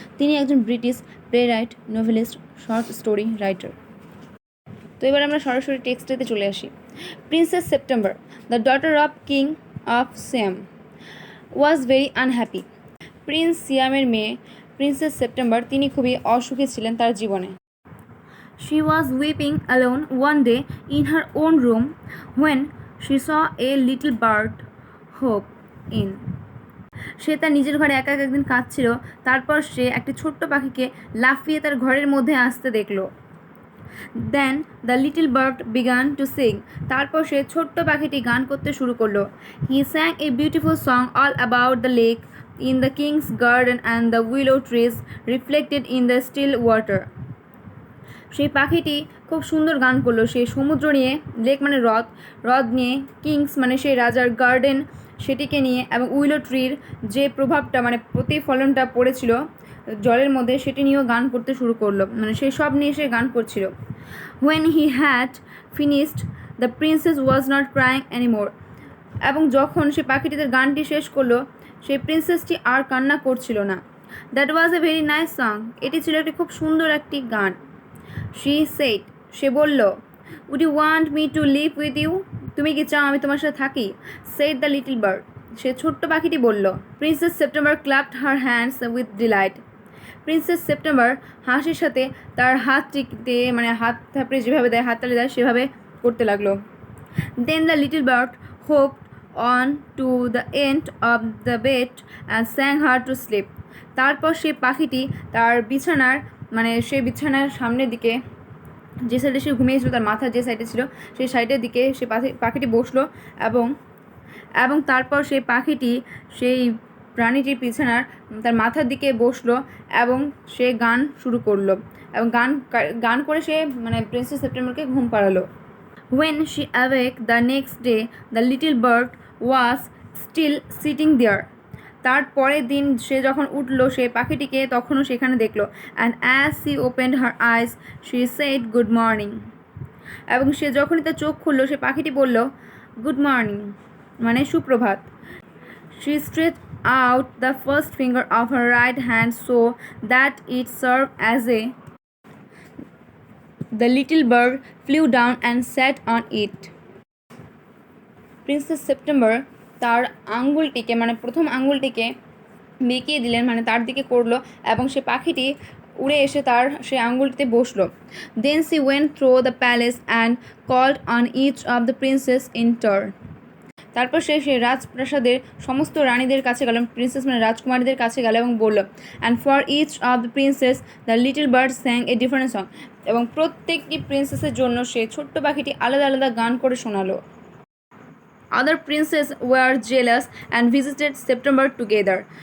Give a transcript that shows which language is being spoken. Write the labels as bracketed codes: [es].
[bn] তিনি একজন British play-right, novelist, short story writer. তো এবার আমরা সরাসরি টেক্সটেতে চলে আসি। [en] Princess September, the daughter of king of Siam, was very unhappy. [bn] Prince সিয়ামের মেয়ে প্রিন্সেস সেপ্টেম্বর তিনি খুবই অসুখী ছিলেন তার জীবনে। [en] She was weeping alone one day in her own room when she saw a little bird hop in. [bn] সে তার নিজের ঘরে একা একদিন কাঁদছিল, তারপর সে একটি ছোট্ট পাখিকে লাফিয়ে তার ঘরের মধ্যে আসতে দেখল। [en] Then the little bird began to sing. [bn] তারপর সে ছোট্ট পাখিটি গান করতে শুরু করলো। [en] He sang a beautiful song all about the lake in the king's garden and the willow trees reflected in the still water. [bn] সেই পাখিটি খুব সুন্দর গান করলো। সে সমুদ্র নিয়ে, লেক মানে হ্রদ নিয়ে, কিংস মানে সেই রাজার গার্ডেন সেটিকে নিয়ে, এবং উইলো ট্রির যে প্রভাবটা মানে প্রতিফলনটা পড়েছিল জলের মধ্যে সেটি নিয়েও গান করতে শুরু করলো। মানে সেই সব নিয়ে সে গান করছিল। [en] When he had finished, the princess was not crying anymore. [bn] এবং যখন সে পাখিটিদের গানটি শেষ করলো, সেই প্রিন্সেসটি আর কান্না করছিল না। [en] That was a very nice song. [bn] এটি ছিল একটি খুব সুন্দর একটি গান। [en] She said, [bn] সে বলল, [en] Would you want me to live with you? [bn] তুমি কি চাও আমি তোমার সাথে থাকি? [en] Said the little bird. [bn] সে ছোট্ট পাখিটি বলল। [en] Princess September clapped her hands with delight. [bn] Princess September হাসির সাথে তার হাতটিতে মানে হাত থাপড়ে যেভাবে দেয়, হাততালি দেয় সেভাবে করতে লাগলো। [en] Then the little bird hopped on to the end of the bed and sang her to sleep. [bn] তারপর সে পাখিটি তার বিছানার মানে সে বিছানার সামনের দিকে যে সাইডে সে ঘুমিয়েছিল, তার মাথা যে সাইডে ছিল সেই সাইডের দিকে সে পাখিটি বসলো এবং তারপর সেই পাখিটি সেই প্রাণীটির বিছানার তার মাথার দিকে বসলো এবং সে গান শুরু করলো এবং গান করে সে মানে প্রিন্সেস সেপ্টেম্বরকে ঘুম পাড়ালো। [en] When she awoke the next day, the little bird was still sitting there. [bn] তার পরের দিন সে যখন উঠলো সে পাখিটিকে তখনও সেখানে দেখলো। [en] And as she opened her eyes, she said good morning. [bn] এবং সে যখনই তার চোখ খুললো সে পাখিটি বলল গুড মর্নিং মানে সুপ্রভাত। [en] She stretched out the first finger of her right hand so that it served as a. The little bird flew down and sat on it. [bn] Princess September তার আঙ্গুলটিকে মানে প্রথম আঙ্গুলটিকে বেঁকিয়ে দিলেন, মানে তার দিকে করলো এবং সে পাখিটি উড়ে এসে তার সেই আঙ্গুলটিতে বসলো। [en] Then she went through the palace and called on each of the princess in turn. [bn] তারপর সে সেই রাজপ্রাসাদের সমস্ত রানীদের কাছে গেল, প্রিন্সেস মানে রাজকুমারীদের কাছে গেল এবং বলল [en] And for each of the princess the little bird sang a different song. [bn] এবং প্রত্যেকটি প্রিন্সেসের জন্য সে ছোট্ট পাখিটি আলাদা আলাদা গান করে শোনালো। [en] Other princess were jealous and visited September together.